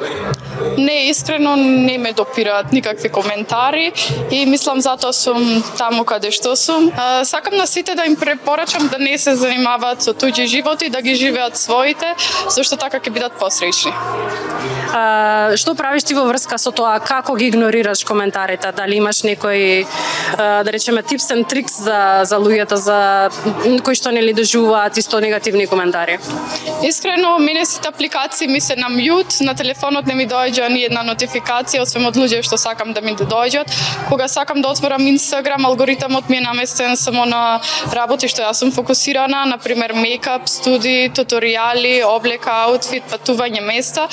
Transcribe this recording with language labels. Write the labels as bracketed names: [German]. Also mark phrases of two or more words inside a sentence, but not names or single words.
[Macedonian] Не, искрено не ме допираат никакви коментари и мислам затоа сум таму каде што сум. Сакам на сите да им препорачам да не се занимаваат со туѓи животи, да ги живеат своите, зашто така ќе бидат посреќни. Што правиш ти во врска со тоа? Како ги игнорираш коментарите? Дали имаш некои, да речеме, [English] tips and tricks [Macedonian] за луѓето за кои што нели доживуваат исто негативни коментари? Искрено, мене сите апликации ми се на мјут, на телефонот не ми доаѓа ни една нотификација, освен од луѓе што сакам да ми доаѓаат. Кога сакам да отворам Инстаграм, алгоритмот ми е наместен само на работи што јас сум фокусирана, например мејкап, студи, туторијали, облека, аутфит, патување места.